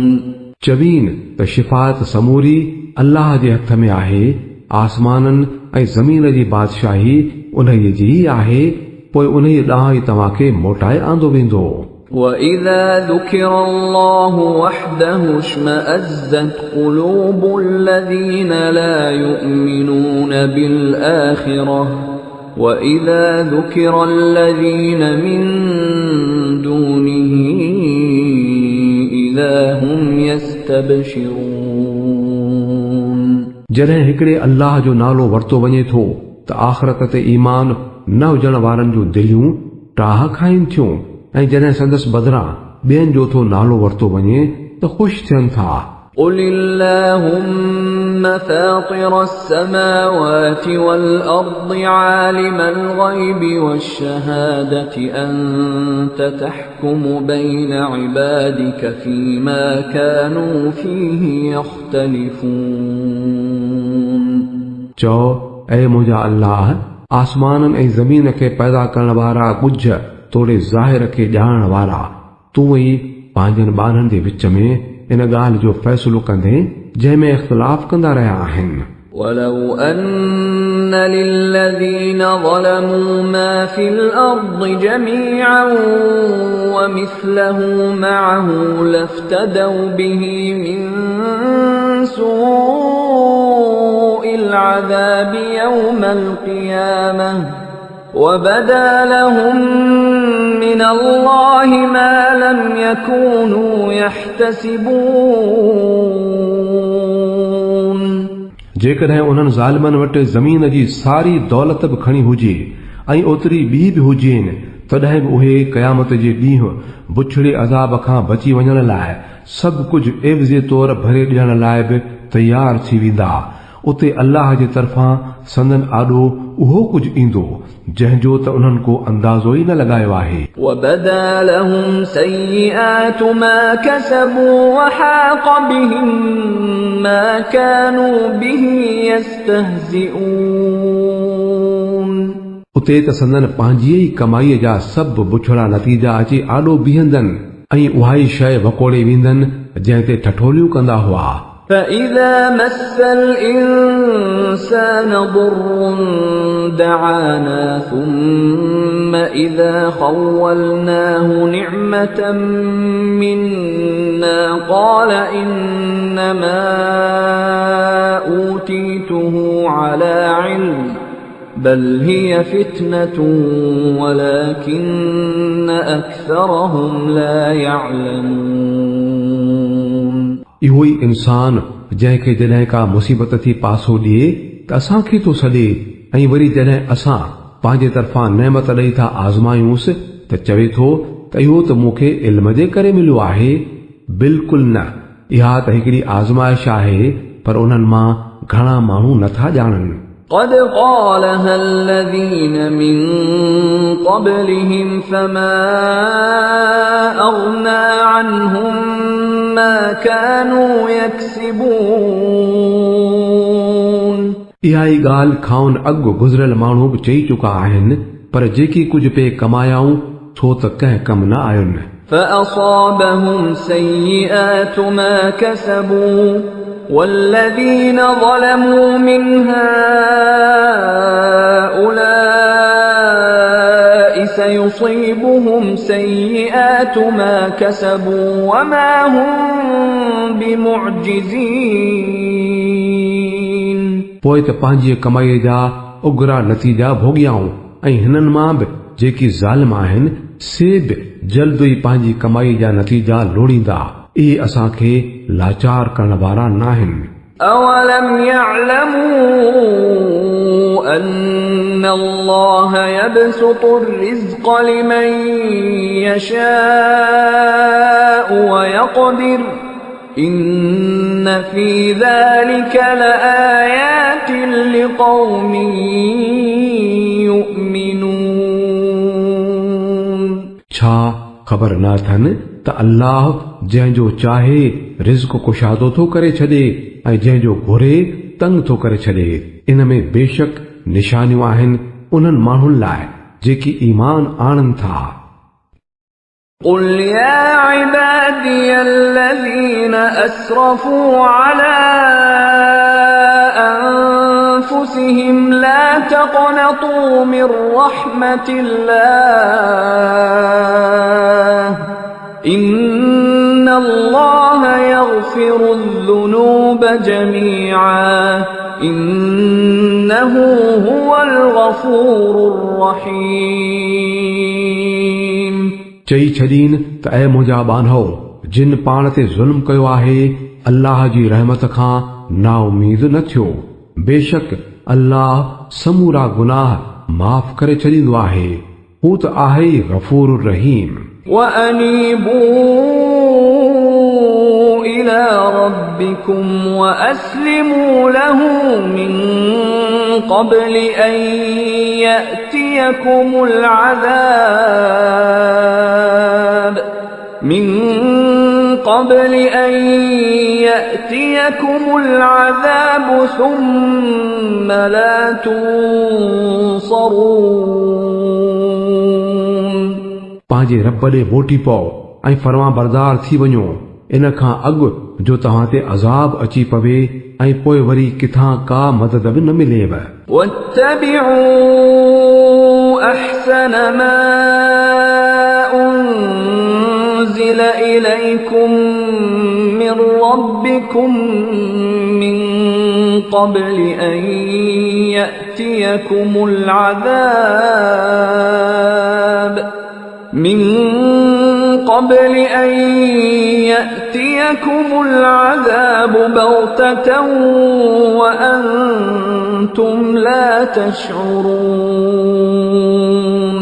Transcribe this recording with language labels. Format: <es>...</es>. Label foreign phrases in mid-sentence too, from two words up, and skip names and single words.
<sd>चवीन त शिफ़ात समूरी अल्लाह जे हथ में आहे, आसमाननि ऐं ज़मीन जी बादशाही उन्हीअ जी आहे, पोइ उन्हीअ ॾांहुं ई तव्हांखे मोटाए आंदो वेंदो।</sd> <ar>وَإِذَا ذُكِرَ اللَّهُ وَحْدَهُ اشْمَأَزَّتْ قُلُوبُ الَّذِينَ لَا يُؤْمِنُونَ بِالْآخِرَةِ وَإِذَا ذُكِرَ الَّذِينَ مِن دُونِهِ إِذَا هُمْ يَسْتَبْشِرُونَ</ar> <sd>जॾहिं हिकिड़े अल्लाह जो नालो वरितो वञे थो त आख़िरत ते ईमान न हुजण वारनि जूं दिलियूं टाह खाइनि थियूं, ऐं जॾहिं संदसि बदिरां ॿियनि जो थो नालो वरितो वञे त ख़ुशि थियनि था।</sd> <ar>قل اللهم فاطر السماوات والأرض عالم الغيب والشهادة أنت تحكم بين عبادك فيما كانوا فيه يختلفون</ar> <sd>चओ, ऐ मुंहिंजा अल्लाह, आसमाननि ऐं ज़मीन खे पैदा करण वारा कुझ तोड़े ज़ाहिर खे ॼाणण वारा, तूं ई पंहिंजनि ॿारनि जे विच में इन ॻाल्हि जो फ़ैसिलो कंदे जंहिंमें इख़्तिलाफ़ कंदा रहिया आहिनि।</sd> <ar>ولو أن للذين ظلموا ما في الأرض جميعا ومثله معه لافتدوا به من سوء العذاب يوم القيامة وبدا لهم من الله ما لم يكونوا يحتسبون</ar> <sd>जेकॾहिं उन्हनि ज़ालिमनि वटि ज़मीन जी सारी दौलत बि खणी हुजे ऐं ओतिरी ॿी बि हुजेनि तॾहिं बि उहे क़यामत जे ॾींहुं बुछड़े अज़ाब खां बची वञण लाइ सभु कुझु एवज़े तौर भरे ॾियण लाइ बि तयार थी वेंदा। उते अल्लाह जे तरफ़ां संदन आॾो उहो कुझु ईंदो जंहिंजो त उन्हनि को अंदाज़ो ई न लॻायो आहे।</sd> <ar>وبدا لهم سيئات ما كسبوا وحاق بهم ما كانوا به يستهزئون</ar> <sd>उते त संदन पंहिंजी ई कमाईअ जा सभु बुछड़ा नतीजा अची आॾो बीहंदनि ऐं उहा ई शइ वकोड़े वेंदनि जंहिं ते ठठोलियूं कंदा हुआ।</sd> <ar>فإذا مس الإنسان ضر دعانا ثم إذا خولناه نعمة منا قال إنما أوتيته على علم بل هي فتنة ولكن أكثرهم لا يعلمون</ar> <sd>इहो ई इंसान जंहिंखे जॾहिं का मुसीबत थी पासो ॾिए त असांखे थो सॾे ऐं वरी जॾहिं असां पंहिंजे तरफ़ां नेमत ॾेई था आज़मायूंसि त चवे थो त इहो त मूंखे इल्म जे करे मिलियो आहे। बिल्कुलु न, इहा त हिकिड़ी आज़माइश आहे पर उन्हनि मां घणा माण्हू नथा ॼाणनि।</sd> <ar>قد قالها الذين من قبلهم فما أغنى عنهم ما كانوا يكسبون</ar> <sd>इहा ई ॻाल्हि खाउन अॻु गुज़िरियल माण्हू बि चई चुका आहिनि पर जेकी कुझु पे कमायाऊं छो त कंहिं कम न आयुनि।</sd> <ar>فأصابهم سيئات ما كسبوا والذين ظلموا من هؤلاء سيصيبهم سيئات ما كسبوا وما هم بمعجزين</ar> <sd>पोइ त पंहिंजी कमाईअ जा उगरा नतीजा भोॻियाऊं ऐं हिननि मां बि जेकी ज़ालिम आहिनि से बि जल्द ई पंहिंजी कमाई जा नतीजा लोड़ींदा। इहे असांखे लाचार करण वारा नाहिनि।</sd> <ar>أولم يعلموا أن الله يبسط الرزق لمن يشاء ويقدر إن في ذلك لآيات لقوم يؤمنون</ar> <sd>छा ख़बर न अथनि त अल्लाह जंहिंजो चाहे रिज़्क़ कुशादो थो करे छॾे ऐं जंहिंजो घुरे तंग थो करे छॾे। इन में बेशक निशानियूं आहिनि उन्हनि माण्हुनि लाइ जेकी ईमान आणनि था।</sd> <ar>قل يا عبادي الذين أسرفوا على أنفسهم لا تقنطوا من رحمة الله إن الله يغفر الذنوب جميعا إنه هو الغفور الرحيم</ar> <sd>चई छॾीन त ऐ मुंहिंजा बान्हो जिन पाण ते ज़ुल्म कयो आहे अल्लाह जी रहमत खां नाउमीद न थियो। बेशक अल्लाह समूरा गुनाह माफ़ करे छॾींदो आहे। हू त आहे ई</sd> <ar>غفور رحيم. وأنيبوا إلى ربكم وأسلموا له من قبل أن يأتيكم العذاب ثم لا تنصرون</ar> <sd>पंहिंजे रब ॾे मोटी पओ ऐं फरमां बरदार थी वञो इन खां अॻु जो तव्हां ते अज़ाब अची पवे ऐं पोइ वरी किथां का मदद बि न मिलेव।</sd> <ar>واتبعوا أحسن ما أنزل إليكم من ربكم من قبل أن يأتيكم العذاب بغتة وأنتم لا تشعرون</ar>